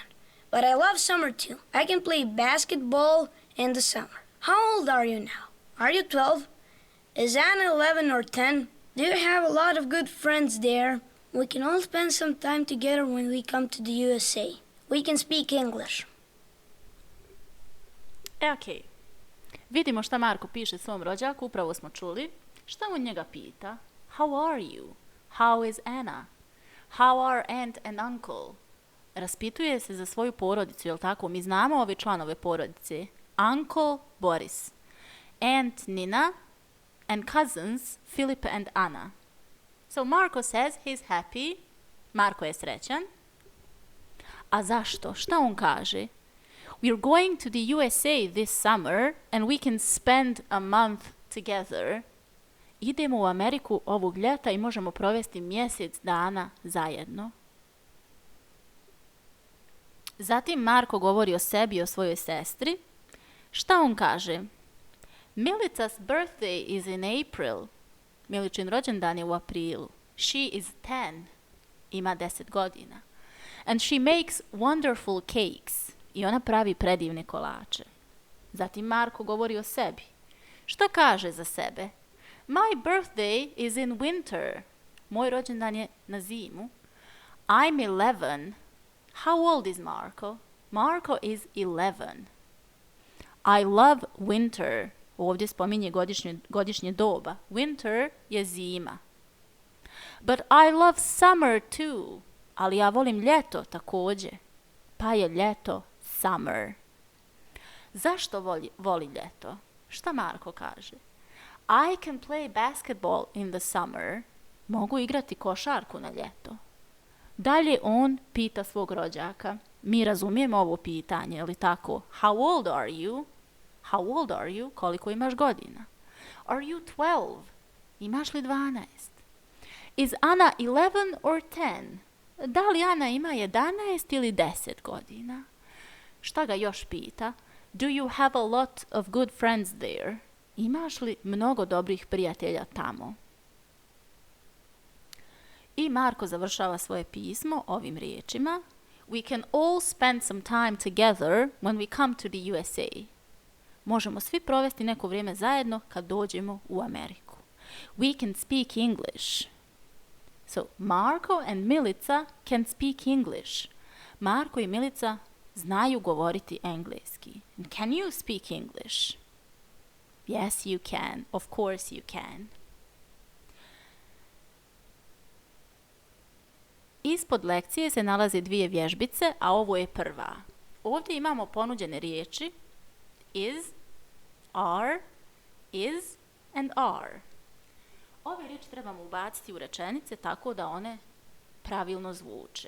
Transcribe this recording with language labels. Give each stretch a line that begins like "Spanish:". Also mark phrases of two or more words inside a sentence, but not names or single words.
English: But I love summer too. I can play basketball in the summer. How old are you now? Are you 12? Is Anna 11 or 10? Do you have a lot of good friends there? We can all spend some time together when we come to the USA. We can speak English. Ok.
Bosnian: Vidimo šta Marko piše svom rođaku, upravo smo čuli. Šta on njega pita?
English: How are you? How is Anna? How are aunt and uncle?
Bosnian: Raspituje se za svoju porodicu, jel tako? Mi znamo ove članove porodice.
English: Uncle Boris, aunt Nina, and cousins Philip and Anna. So Marko says he's happy.
Bosnian: Marko je srećan. A zašto? Šta on kaže?
English: We're going to the USA this summer and we can spend a month together.
Bosnian: Idemo u Ameriku ovog ljeta i možemo provesti mjesec dana zajedno. Zatim Marko govori o sebi i o svojoj sestri. Šta on kaže?
English: Milica's birthday is in April.
Bosnian: Miličin rođendan je u aprilu.
English: She is 10.
Bosnian: Ima 10 godina.
English: And she makes wonderful cakes.
Bosnian: I ona pravi predivne kolače. Zatim Marko govori o sebi. Šta kaže za sebe?
English: My birthday is in winter.
Bosnian: Moj rođendan je na zimu.
English: I'm 11. How old is Marko? Marko is 11. I love winter.
Bosnian: Ovdje spominje godišnje doba. Winter je zima.
English: But I love summer too.
Bosnian: Ali ja volim ljeto također. Pa je ljeto summer. Zašto voli ljeto? Šta Marko kaže?
English: I can play basketball in the summer.
Bosnian: Mogu igrati košarku na ljeto. Dalje on pita svog rođaka. Mi razumijemo ovo pitanje, je li tako?
English: How old are you? How old are you?
Bosnian: Koliko imaš godina?
English: Are you 12?
Bosnian: Imaš li 12?
English: Is Anna 11 or 10?
Bosnian: Da li Ana ima 11 ili 10 godina? Šta ga još pita?
English: Do you have a lot of good friends there?
Bosnian: Imaš li mnogo dobrih prijatelja tamo? I Marko završava svoje pismo ovim riječima.
English: We can all spend some time together when we come to the USA.
Bosnian: Možemo svi provesti neko vrijeme zajedno kad dođemo u Ameriku.
English: We can speak English. So, Marko and Milica can speak English. Marko i Milica znaju govoriti engleski. And can you speak English? Yes, you can. Of course you can.
Bosnian: Ispod lekcije se nalaze dvije vježbice, a ovo je prva. Ovdje imamo ponuđene riječi
English: is, are, is and are.
Bosnian: Ove riječi trebamo ubaciti u rečenice tako da one pravilno zvuče.